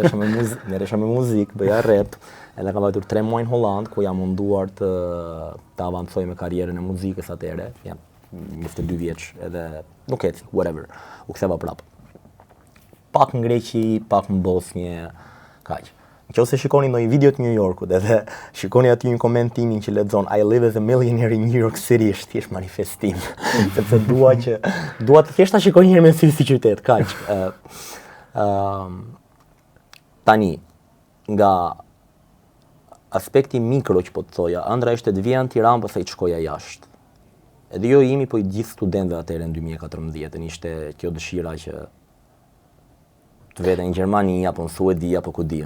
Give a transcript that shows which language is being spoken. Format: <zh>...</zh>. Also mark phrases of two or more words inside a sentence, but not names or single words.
<sq>Merresha me muzikë, bëja rap, edhe kam vajtur 3 muaj në Holland, ku jam munduar të avancoj me karrierën e muzikës atëherë, jam 22 vjeç, edhe nuk eci, whatever, u ktheva prapë. Pak në Greqi, pak në Bosnjë, kaq. Nëse shikoni ndonjë video të New Yorkut edhe shikoni aty një koment timin që lexon</sq> <en>I live as a millionaire in New York City,</en> <sq>është thjesht manifestim. Sepse dua të thjesht ta shikoj një herë me sy si qytet, kaq. Tani, nga aspekti mikro që po të thoja, ëndra ishte të vija në Tiranë pastaj të shkoja jashtë. Edhe jo imi, po i gjithë studentëve atëherë në 2014, ishte kjo dëshira që të vete në Gjermani, apo në Suedi, apo ku diun.</sq>